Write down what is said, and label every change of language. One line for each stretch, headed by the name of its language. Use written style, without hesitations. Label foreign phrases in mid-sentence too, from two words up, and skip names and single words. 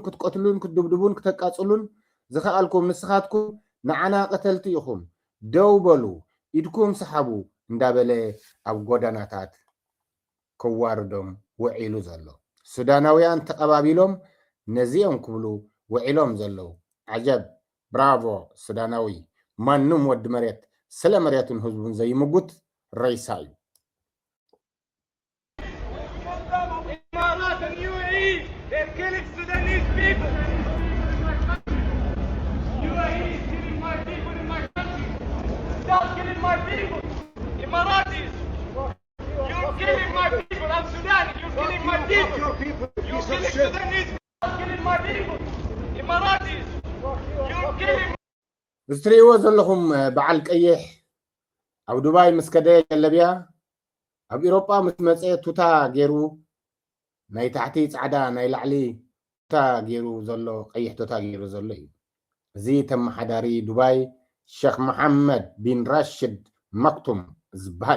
Tigrinya: ክትቆትሉን ክትድብድቡን ክተቃፅሉን ዝኸኣልኩም ንስኻትኩም ንዓና ቀተልቲ ኢኹም ደው በሉ ኢድኩም ሰሓቡ እንዳበለ ኣብ ጎዳናታት ክዋርዶም ውዒሉ ዘሎ ሱዳናውያን ተቐባቢሎም ነዚኦም ክብሉ ውዒሎም ዘለው ዓጀብ ብራቮ ሱዳናዊ ማንም ወዲ መሬት ስለ መሬቱን ህዝቡን ዘይምጉት ረይሳ እዩ
English: They're killing Sudanese people. UAE is killing my people in my country. Stop killing my people. Emiratis, you're killing my people. I'm Sudan. You're killing my people. You're killing Sudanese. Stop killing my people. Emiratis, you're killing.
Tigrinya: እስትሪእዎ ዘለኹም በዓል ቀይሕ ኣብ ዱባይ ምስ ከደ የለብያ ኣብ ኢሮጳ ምስ መፀ ቱታ ገይሩ ናይ ታሕቲ ጻዕዳ ናይ ላዕሊ ቱታ ገይሩ ዘሎ ቀይሕ ቱታ ገይሩ ዘሎ እዩ እዚ ተመሓዳሪ ዱባይ ሼክ መሐመድ ቢን ራሽድ መክቱም ዝበሃል